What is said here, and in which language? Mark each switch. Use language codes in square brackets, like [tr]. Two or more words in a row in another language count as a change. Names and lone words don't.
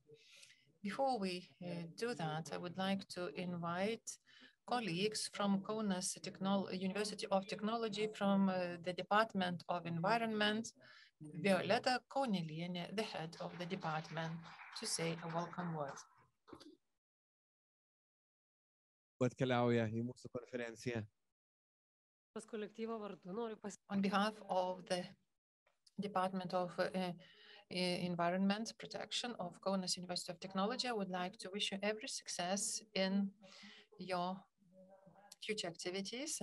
[en] Before we do that, I would like to invite colleagues from Kaunas University of Technology from the Department of Environment, Violeta Kaunelienė, the head of the department, to say a welcome word. [lt] Atkeliauja į mūsų konferenciją. [en] On behalf of the Department of Environment Protection of Kaunas University of Technology, I would like to wish you every success in your future activities.